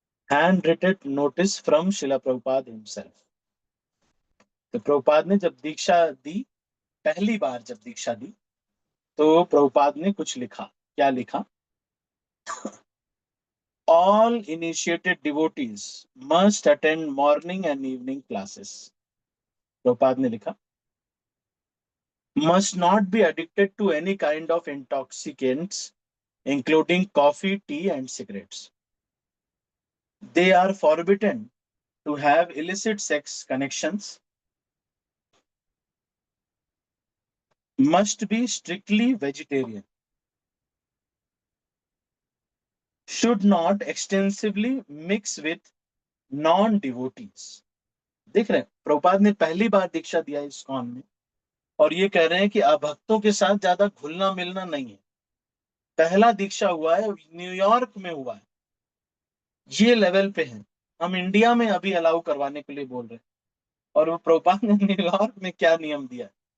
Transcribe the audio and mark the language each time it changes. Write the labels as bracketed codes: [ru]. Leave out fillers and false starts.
[en] Hand written notice from Srila Prabhupada himself. [hi] तो प्रभुपाद ने जब दीक्षा दी, पहली बार जब दीक्षा दी, तो प्रभुपाद ने कुछ लिखा। क्या लिखा? [en] All initiated devotees must attend morning and evening classes. [hi] Prabhupada ने लिखा, [en] must not be addicted to any kind of intoxicants, including coffee, tea, and cigarettes. They are forbidden to have illicit sex connections, must be strictly vegetarian, should not extensively mix with non-devotees. [hi] देख रहे हैं, प्रभुपाद ने पहली बार दीक्षा दिया ISKCON में, और ये कह रहे हैं कि अभक्तों के साथ ज्यादा घुलना मिलना नहीं है। पहला दीक्षा हुआ है, न्यूयॉर्क में हुआ है, ये लेवल पे है। हम इंडिया में अभी अलाउ करवाने के लिए बोल रहे हैं, और वो प्रोपान ने न्यूयॉर्क में क्या नियम दिया?